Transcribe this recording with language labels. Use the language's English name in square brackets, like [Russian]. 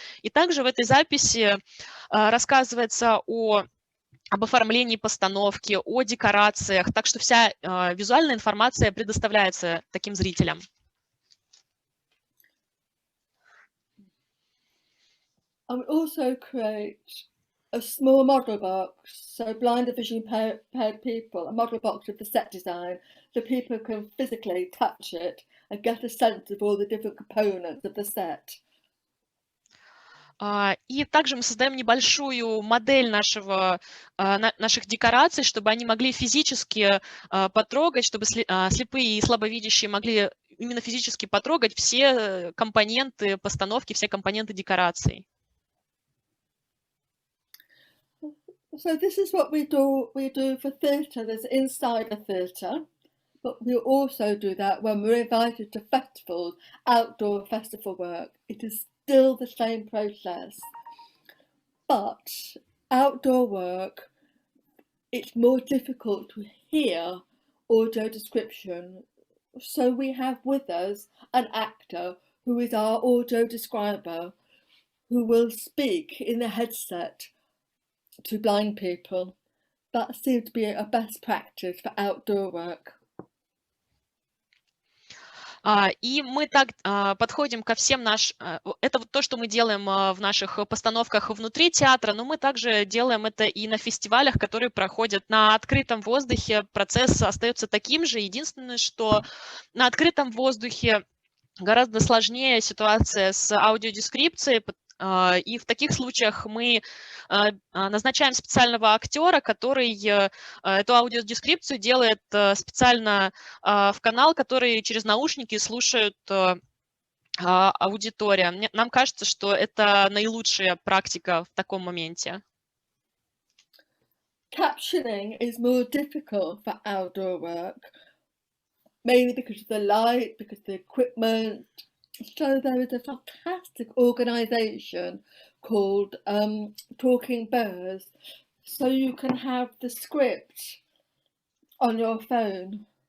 [Russian] И также в этой записи рассказывается об оформлении постановки, о декорациях, так что вся визуальная информация предоставляется таким зрителям. [English] And we also create a small model box, so blind and visually impaired people, a model box of the set design, so people can physically touch it and get a sense of all the different components of the set. И также мы создаем небольшую модель наших декораций, чтобы они могли физически потрогать, чтобы слепые и слабовидящие могли именно физически потрогать все компоненты постановки, все компоненты декораций. So this is what we do for theatre. There's inside a theatre, but we also do that when we're invited to festivals, outdoor festival work. It is still the same process, but outdoor work, it's more difficult to hear audio description. So we have with us an actor who is our audio describer, who will speak in the headset to blind people. That seems to be a best practice for outdoor work. [Russian] И мы так подходим ко всем это вот то, что мы делаем в наших постановках внутри театра, но мы также делаем это и на фестивалях, которые проходят на открытом воздухе. Процесс остается таким же. Единственное, что на открытом воздухе гораздо сложнее ситуация с аудиодескрипцией, и в таких случаях мы назначаем специального актера, который эту аудиодескрипцию делает специально в канал, который через наушники слушают аудитория. Нам кажется, что это наилучшая практика в таком моменте. [English] Captioning is more difficult for outdoor work, mainly because of the light, because of the equipment. So there is a fantastic organisation called Talking Birds. So you can have the script on your phone.